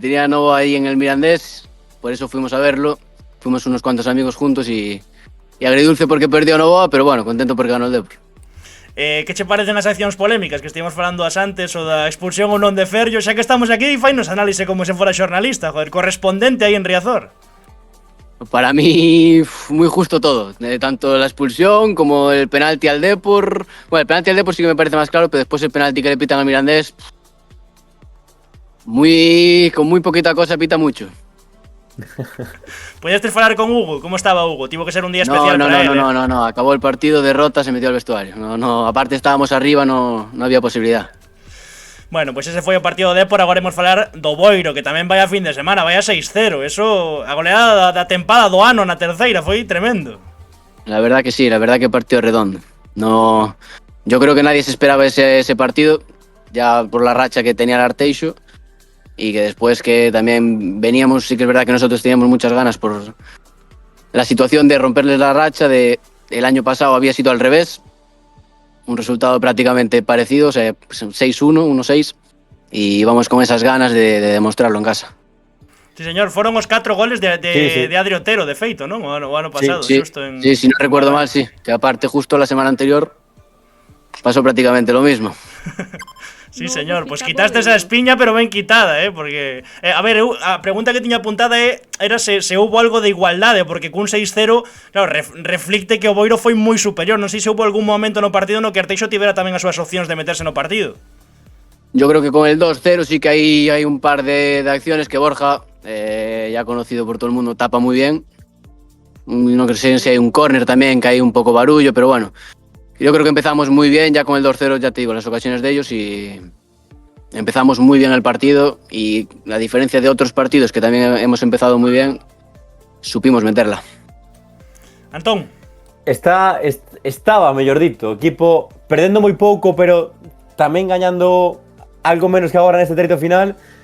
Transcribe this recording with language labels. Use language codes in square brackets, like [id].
[es] Tenía novo aí en el Mirandés, por eso fuimos a verlo. Fuimos unos cuantos amigos juntos y agridulce porque perdió Novoa, pero bueno, contento porque ganó el Depor. [gl] Que che parecen as accións polémicas que estivemos falando as antes, o da expulsión ou non de Ferllo? Xa que estamos aquí, fainos análise como se fora xornalista, joder, correspondente aí en Riazor. [es] Para mí, muy justo todo. Tanto la expulsión como el penalti al Depor. Bueno, el penalti al Depor sí que me parece más claro, pero después el penalti que le pitan al Mirandés, con muy poquita cosa pita mucho. [gl] Podías falar con Hugo, ¿cómo estaba Hugo? Tivo que ser un día especial para él. [es] No, acabó el partido, derrota, se metió al vestuario. No, aparte estábamos arriba, no había posibilidad. [gl] Bueno, pues ese foi o partido do Depor. Agora imos falar do Boiro, que tamén vai a fin de semana, vai a 6-0. Eso, a goleada da tempada do ano na terceira foi tremendo. [es] La verdad que sí, la verdad que partido redondo. No, yo creo que nadie se esperaba ese partido, ya por la racha que tenía el Arteixo. Y que después que también veníamos, sí que es verdad que nosotros teníamos muchas ganas por la situación de romperles la racha. El año pasado había sido al revés, un resultado prácticamente parecido, o sea, 6-1, 1-6, y vamos con esas ganas de demostrarlo en casa. [gl] Sí, señor, foron os 4 goles de Adri Otero, de feito, non? O ano pasado, sí, xusto en... [es] Sí, si no recuerdo mal, sí, que aparte justo la semana anterior pasó prácticamente lo mismo. [gl] Sí, señor, pues quitaste esa espiña, pero ben quitada, porque... a ver, a pregunta que tiña apuntada era se hubo algo de igualdade, porque cun 6-0, claro, reflicte que o Boiro foi moi superior. Non sei se hubo algún momento no partido no que Arteixo tivera tamén as súas opcións de meterse no partido. [es] Yo creo que con el 2-0 sí que hay un par de acciones que Borja, ya conocido por todo el mundo, tapa muy bien. No sé si hay un córner también, que hay un poco barullo, pero bueno... Yo creo que empezamos muy bien, ya con el 2-0, ya te digo, las ocasiones de ellos, y empezamos muy bien el partido, y a diferencia de otros partidos que también hemos empezado muy bien, supimos meterla. Antón. [gl] Estaba, mellor dito, equipo perdendo moi pouco, pero tamén gañando algo menos que agora neste treito final.